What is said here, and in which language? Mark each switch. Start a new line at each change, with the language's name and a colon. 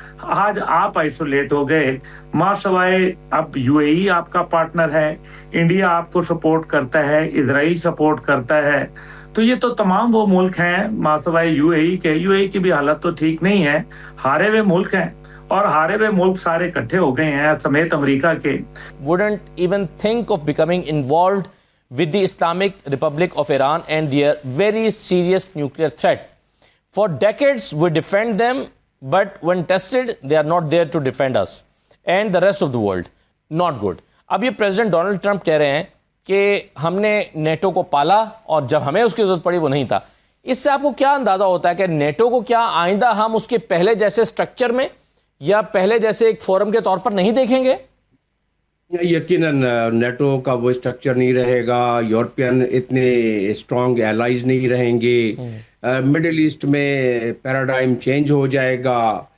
Urdu: آج آپ آئسولیٹ ہو گئے. ماں سوائے اب یو اے ای آپ کا پارٹنر ہے، انڈیا آپ کو سپورٹ کرتا ہے، اسرائیل سپورٹ کرتا ہے. تو یہ تو تمام وہ ملک ہیں ماں سوائے یو اے ای کے. یو اے ای کی بھی حالت تو ٹھیک نہیں ہے. ہارے ہوئے ملک ہیں، اور ہارے ہوئے ملک سارے اکٹھے ہو گئے ہیں سمیت امریکہ کے.
English: wouldn't even think of becoming involved with the Islamic Republic of Iran and their very serious nuclear threat. For decades we defend them, but when tested they are not there to defend us and the rest of the world. Not good.
Urdu: اب یہ president Donald Trump کہہ رہے ہیں کہ ہم نے NATO کو پالا اور جب ہمیں اس کی ضرورت پڑی وہ نہیں تھا. اس سے آپ کو کیا اندازہ ہوتا ہے کہ نیٹو کو کیا آئندہ ہم اس کے پہلے جیسے سٹرکچر میں یا پہلے جیسے ایک فورم کے طور پر نہیں دیکھیں گے؟ یقیناً نیٹو کا وہ اسٹرکچر نہیں رہے گا، یورپین اتنے اسٹرانگ ایلائز نہیں رہیں گے، مڈل ایسٹ میں پیراڈائم چینج ہو جائے گا.